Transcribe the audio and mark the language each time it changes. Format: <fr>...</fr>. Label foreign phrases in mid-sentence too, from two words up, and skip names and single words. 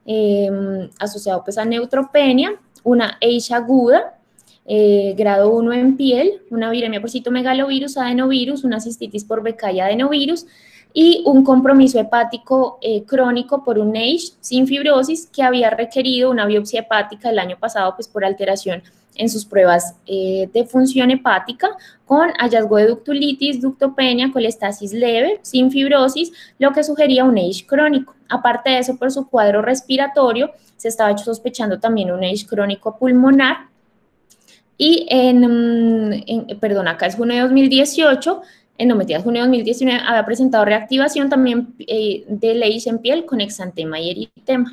<es>asociado pues a neutropenia, una EISH aguda, grado 1 en piel, una viremia por citomegalovirus, adenovirus, una cistitis por BK y adenovirus, y un compromiso hepático crónico por un EISH sin fibrosis, que había requerido una biopsia hepática el año pasado pues por alteración en sus pruebas de función hepática, con hallazgo de ductulitis, ductopenia, colestasis leve, sin fibrosis, lo que sugería un EISH crónico. Aparte de eso, por su cuadro respiratorio, se estaba sospechando también un EISH crónico pulmonar. Y perdón, acá es junio de 2018, no mentiras, junio de 2019 había presentado reactivación también de leis en piel con exantema y eritema.</es>